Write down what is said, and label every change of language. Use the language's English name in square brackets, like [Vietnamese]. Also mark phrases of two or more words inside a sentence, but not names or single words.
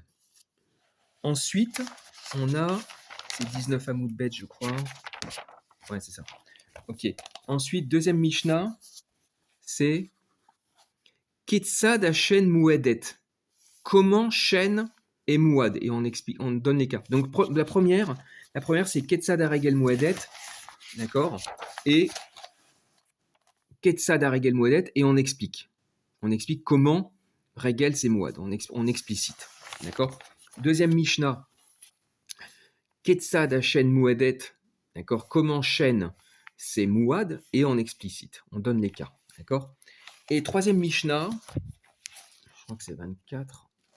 [French] Ensuite, on a, c'est 19 Amoud Bet, je crois. Ouais, c'est ça. Ok. Ensuite, deuxième Mishnah, c'est [Hebrew] כיצד השן מועדת. [French] Comment Shen est Mouad. Et on donne les cas. Donc, la première c'est [Hebrew] כיצד רגל מועדת. [French] D'accord. [Hebrew] Et כיצד רגל מועדת. [French] Et on explique. On explique comment Regel c'est Mouad. On explicite. D'accord. Deuxième Mishnah, [Hebrew] כיצד השן מועדת. [French] D'accord. Comment Shen c'est Mouad. Et on explicite. On donne les cas. D'accord. Et troisième Mishnah, je crois que c'est 24.